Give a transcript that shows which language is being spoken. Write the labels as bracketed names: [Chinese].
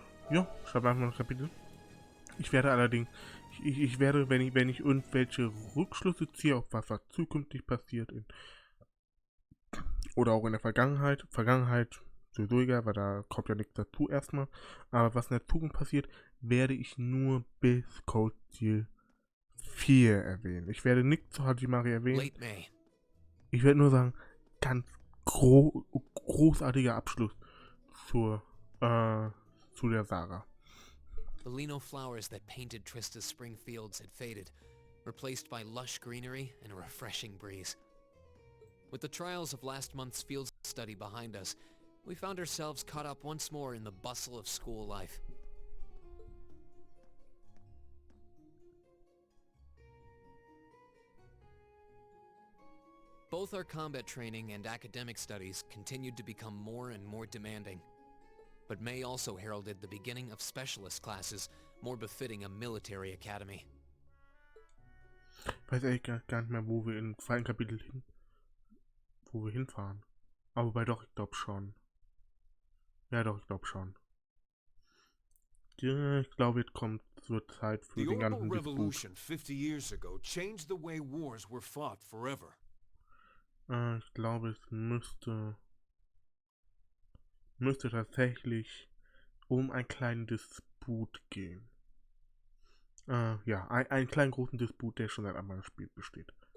[German] Ja, schreibe einfach mal ein Kapitel. Ich werde allerdings, ich werde, wenn ich irgendwelche Rückschlüsse ziehe, auf was zukünftig passiert oder auch in der Vergangenheit sowieso egal, weil da kommt ja nichts dazu erstmal, aber was in der Zukunft passiert, werde ich nur bis Cold Steel 4 erwähnen. Ich werde nichts zu Hajimari erwähnen. Ich werde nur sagen, ganz großartiger Abschluss zu der Saga. [English] The lino flowers that painted Trista's spring fields had faded, replaced by lush greenery and a refreshing breeze. With the trials of last month's field study behind us, we found ourselves caught up once more in the bustle of school life. Both our combat training and academic studies continued to become more and more demanding. But May also heralded the beginning of specialist classes, more befitting a military academy. [German] Ich weiß eigentlich gar nicht mehr, wo wir im zweiten Kapitel hinfahren. Aber doch, ich glaube schon. Ja doch, ich glaube schon. Ja, ich glaube, jetzt kommt zur Zeit für den ganzen Disput. [English] Revolution 50 years ago changed the way wars were fought forever. [German] Ich glaube, es müsste tatsächlich um einen kleinen Disput gehen. Ja, einen kleinen großen Disput, der schon seit Anfang des Spiels besteht.